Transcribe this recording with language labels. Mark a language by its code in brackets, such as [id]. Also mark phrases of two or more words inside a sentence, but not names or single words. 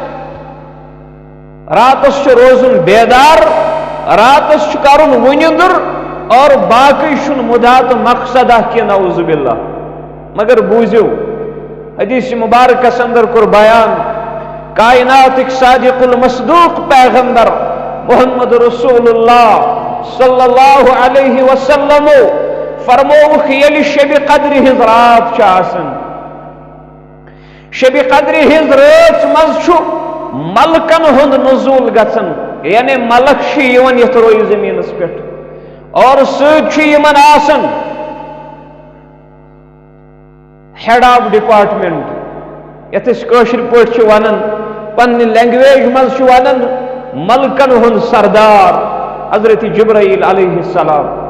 [ks] راتس چھُ روزُن بیدار راتس چھُ کرُن وُنِندُر اور باقی چھُنہٕ مُدا تہٕ مقصدہ کینٛہہ [ar] نعوذ باللہ [ks] مگر بوٗزِو حدیث مبارکس اندر کوٚر بیان کائناتٕکۍ [ar] صادق المصدوق [ks] پیغمبر [ar] محمد رسول اللہ صلی اللہ علیہ وسلم [ks] فرمووُکھ ییٚلہِ شبِ قدرِ ہٕنٛز رات چھِ آسان شبِ قدرِ ہٕنٛز رٲژ منٛز چھُ ملکن ہُنٛد نزوٗل گژھان یعنی ملک چھِ یِوان یتھ رویہِ زٔمیٖنس پٮ۪ٹھ اور سۭتۍ چھُ یِمن آسان [en] head of department [ks] یتھ أسۍ کٲشِر پٲٹھۍ چھِ ونان پننہِ لینگویج منٛز چھِ ونان ملکن ہُنٛد سردار حضرت جبرائیل [ar] علیہ السلام